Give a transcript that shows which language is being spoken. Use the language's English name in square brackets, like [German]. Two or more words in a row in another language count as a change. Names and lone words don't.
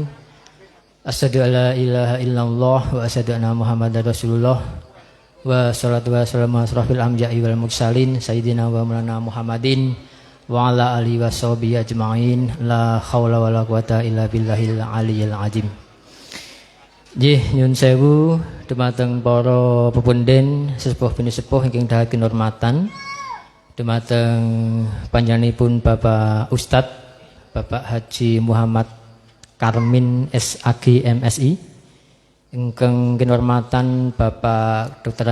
[Arabic] أشهد أن لا إله إلا الله وأشهد أن محمدا رسول الله. والصلاة والسلام على أشرف الأنبياء والمرسلين سيدنا ومولانا محمد وعلى آله وصحبه أجمعين. لا حول ولا قوة إلا بالله العلي العظيم. [Javanese] Nggih nyuwun sewu dumateng para pepunden sesepuh pinisepuh ingkang dahaken hormatan, dumateng panjenenganipun Bapak Ustadz Bapak Haji Muhammad Karmin SAG MSI, ingkang kinhormatan Bapak Dr.